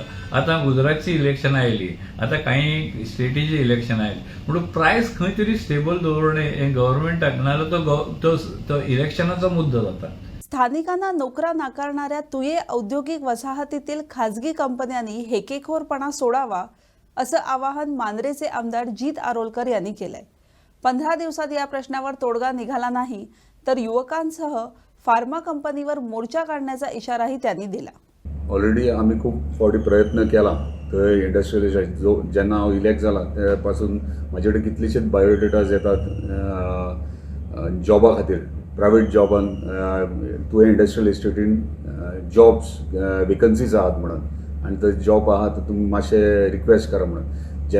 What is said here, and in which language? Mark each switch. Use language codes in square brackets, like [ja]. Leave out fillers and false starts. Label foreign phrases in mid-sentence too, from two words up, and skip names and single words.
[kok] आतां गुजरातची इलेक्शन आयली, आतां काही स्टेटीची इलेक्शन आयली, म्हणून प्रायस खंय तरी स्टेबल दवरणे हे गव्हर्नमेंटाक नाल्यार तो इलेक्शनाचो मुद्दो जाता. [mr] स्थानिकांना नोकऱ्या नाकारणाऱ्या तुये औद्योगिक वसाहतीतील खाजगी कंपन्यांनी हेकेखोरपणा सोडावा असं आवाहन मांद्रेचे आमदार जीत आरोलकर यांनी केलंय. 15 दिवसात या प्रश्नावर तोडगा निघाला नाही तर युवकांसह फार्मा कंपनीवर मोर्चा काढण्याचा इशाराही त्यांनी दिला. [kok] ऑलरेडी आम्ही खूप फावटी प्रयत्न केला. थंय इंडस्ट्रियलिस्ट जेन्ना हांव इलेक्ट जाला ते पासून म्हाजे कडेन कितलेशेच बायोडेटाज येतात जॉबा खातीर, प्रायवेट जॉबान तुवें [en] industrial estate jobs vacancies [kok] आहात म्हणून, आनी थंय जॉब आहा तर तुमी मातशें रिक्वेस्ट करा म्हणून.